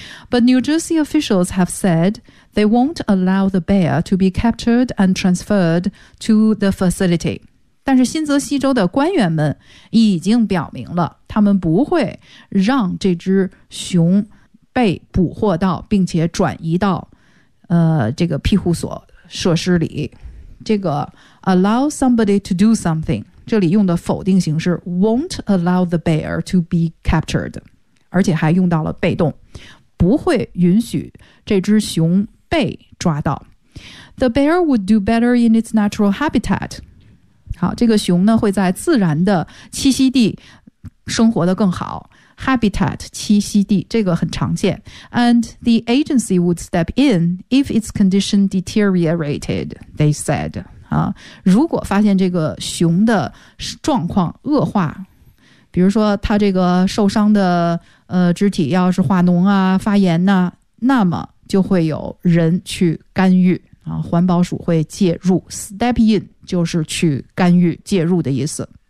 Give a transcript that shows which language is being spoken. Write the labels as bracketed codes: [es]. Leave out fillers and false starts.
[en] But New Jersey officials have said they won't allow the bear to be captured and transferred to the facility。 [zh] 但是新泽西州的官员们已经表明了他们不会让这只熊被捕获到并且转移到、这个庇护所设施里。这个 [en] allow somebody to do something [zh] 这里用的否定形式 [en] won't allow the bear to be captured， [zh] 而且还用到了被动，不会允许这只熊被抓到。 [en] The bear would do better in its natural habitat。 [zh] 好，这个熊呢会在自然的栖息地生活得更好。 Habitat 栖息地这个很常见。 [en] And the agency would step in if its condition deteriorated， they said。 [zh] 啊、如果发现这个熊的状况恶化，比如说它这个受伤的、肢体要是化脓啊发炎啊，那么就会有人去干预、啊、环保署会介入。 step in 就是去干预介入的意思。